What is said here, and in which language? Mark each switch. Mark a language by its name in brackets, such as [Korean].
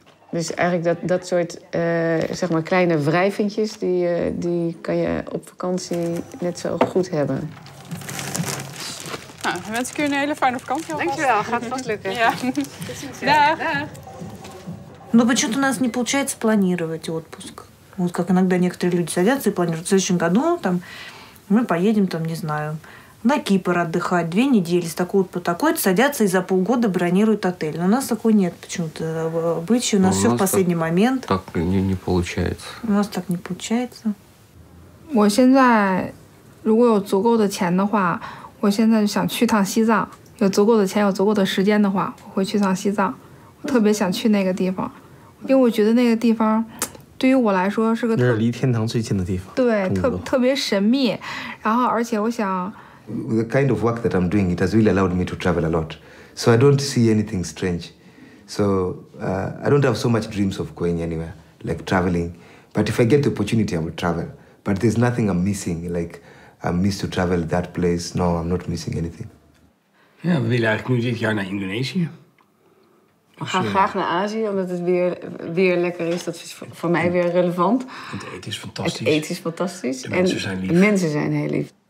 [Dutch] Dus eigenlijk dat soort zeg maar kleine wrijvingjes... die kan je op vakantie net zo goed hebben. Nou, dan wens ik u een hele fijne vakantie. Dankjewel, gaat vast lukken. Ja. [Russian] Да. Но почему-то у нас не получается планировать отпуск. Вот как иногда некоторые люди садятся и планируют. В следующем году там, мы поедем, там, не знаю, на Кипр отдыхать 2 недели с такой по такой, садятся и за полгода бронируют отель. Но у нас такой нет почему-то. Обычай у нас все в последний момент. Так не получается. У нас так не получается. [Chinese] 我现在如果有足够的钱的话，我现在就想去趟西藏。有足够的钱，有足够的时间的话，我会去趟西藏。我特别想去那个地方，因为我觉得那个地方对于我来说是个那是离天堂最近的地方。对，特别神秘。然后，而且我想。 [English] The kind of work that I'm doing, it has really allowed me to travel a lot. So I don't see anything strange. So I don't have so much dreams of going anywhere, like traveling. But if I get the opportunity, I will travel. But there's nothing I'm missing, like I miss to travel that place. No, I'm not missing anything. [Dutch] Ja, we willen eigenlijk nu dit jaar naar Indonesië. We gaan graag naar Azië, omdat het weer lekker is. Dat is voor mij weer relevant. Het eten is fantastisch. Het eten is fantastisch. De mensen zijn lief. De mensen zijn heel lief.